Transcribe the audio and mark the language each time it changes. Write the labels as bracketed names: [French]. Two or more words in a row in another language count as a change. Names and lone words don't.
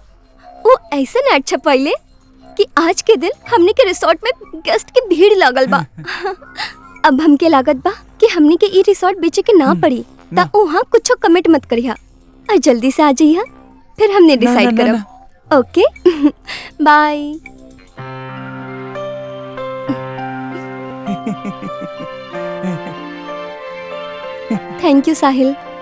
[Bhojpuri] वो ऐसा नाट छपैले कि आज के दिन हमने के रिसोर्ट में गेस्ट की भीड़ लगल बा। अब हमके लागत बा कि हमने के ये रिसोर्ट बेचे के ना पड़ी। ता वहाँ कुछ कमेंट मत करिहा और जल्दी से आ जाइहा, फिर हमने डिसाइड करब। [English] Okay bye. Thank you Sahil.